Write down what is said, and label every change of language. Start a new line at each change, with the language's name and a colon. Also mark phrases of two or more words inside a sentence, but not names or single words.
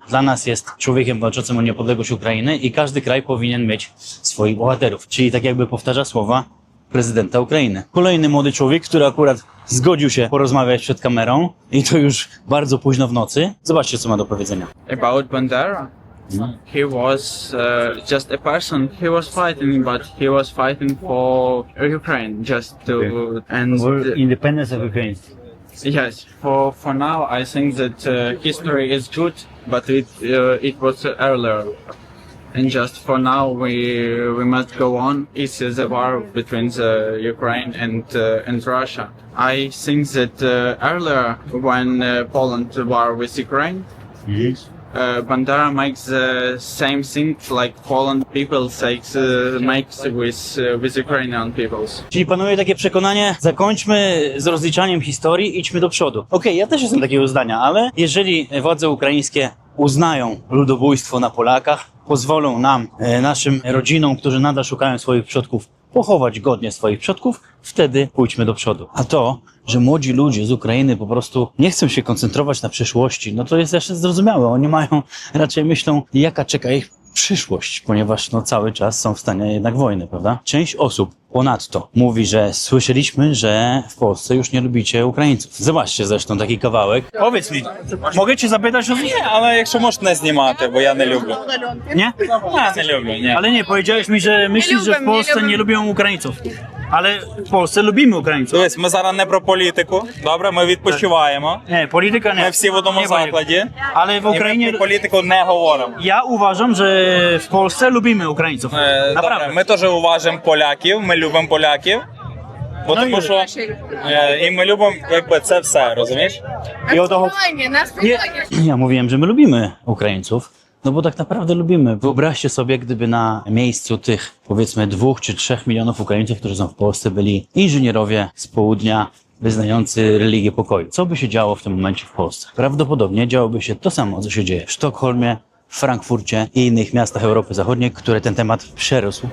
Polish: Dla nas jest człowiekiem walczącym o niepodległość Ukrainy i każdy kraj powinien mieć swoich bohaterów. Czyli tak jakby powtarza słowa prezydenta Ukrainy. Kolejny młody człowiek, który akurat zgodził się porozmawiać przed kamerą i to już bardzo późno w nocy. Zobaczcie, co ma do powiedzenia.
English: About Bandera? He was just a person. He was fighting, but he was fighting for Ukraine just to and independence of Ukraine. yes. For now, I think that history is good, but it was earlier. And just for now, we must go on. It's the war between the Ukraine and Russia. I think that earlier, when Poland war with Ukraine, Bandera makes the same thing like Poland people makes with Ukrainian peoples.
Polish: Czyli panuje takie przekonanie, zakończmy z rozliczaniem historii, idźmy do przodu. Okej, ja też jestem takiego zdania, ale jeżeli władze ukraińskie uznają ludobójstwo na Polakach, pozwolą nam, naszym rodzinom, którzy nadal szukają swoich przodków, pochować godnie swoich przodków, wtedy pójdźmy do przodu. A to, że młodzi ludzie z Ukrainy po prostu nie chcą się koncentrować na przyszłości, no to jest jeszcze zrozumiałe. Oni raczej myślą, jaka czeka ich przyszłość, ponieważ no cały czas są w stanie jednak wojny, prawda? Część osób ponadto mówi, że słyszeliśmy, że w Polsce już nie lubicie Ukraińców. Zobaczcie zresztą taki kawałek. Powiedz mi, mogę cię zapytać o
Ukrainian: Ні, але якщо можеш не знімати, бо я не люблю.
Polish: Nie?
Ukrainian: Я не люблю, ні.
Polish: Ale nie, powiedziałeś mi, że myślisz, że w Polsce nie lubią Ukraińców. Ale w Polsce lubimy Українців.
Ukrainian: Дивись, ми зараз не про політику, добре, ми відпочиваємо.
Polish: Nie, polityka nie.
Ukrainian: Ми всі в одному
Polish: Nie, Wojek.
Ukrainian: закладі.
Polish: Ale w
Ukrainian: І ми
Polish: Ukrainie...
Ukrainian: про політику не говоримо.
Polish: Ja uważam, że w Polsce lubimy Ukraińców.
Ukrainian: Добре,
Polish: Naprawdę.
Ukrainian: ми теж уважимо поляків, ми любимо поляків. Бо Ну, тому що і ми любимо якби це все, розумієш?
Polish: I o to... Spokojnie, na spokojnie. Ja mówiłem, że my lubimy Ukraińców, no bo tak naprawdę lubimy. Wyobraźcie sobie, gdyby na miejscu tych powiedzmy 2 czy 3 milionów Ukraińców, którzy są w Polsce, byli inżynierowie z południa wyznający religię pokoju. Co by się działo w tym momencie w Polsce? Prawdopodobnie działoby się to samo, co się dzieje w Sztokholmie, w Frankfurcie i innych miastach Europy Zachodniej, które ten temat przerósł.